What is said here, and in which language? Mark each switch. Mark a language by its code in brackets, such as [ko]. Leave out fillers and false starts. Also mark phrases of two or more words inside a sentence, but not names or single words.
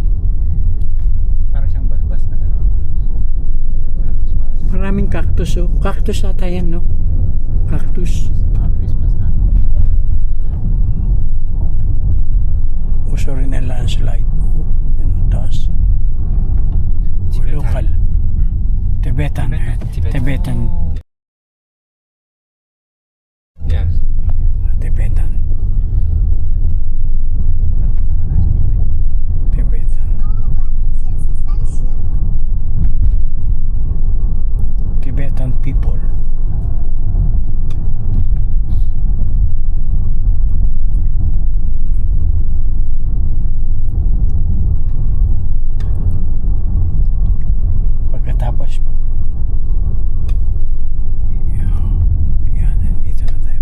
[tl] Parang siyang balbas na gano'n. Maraming cactus oh. Cactus ata yan, no? Cactus. Mga Christmas na. Uso rin ang landslide. Oh, yun ang taas. Oh, local. Tibetan. Tibetan. Yes. Tibetan. Tibetan. [zh] 道路段限速30。 [en] Tibetan people. [tl] Pagkatapos yan, nandito na tayo.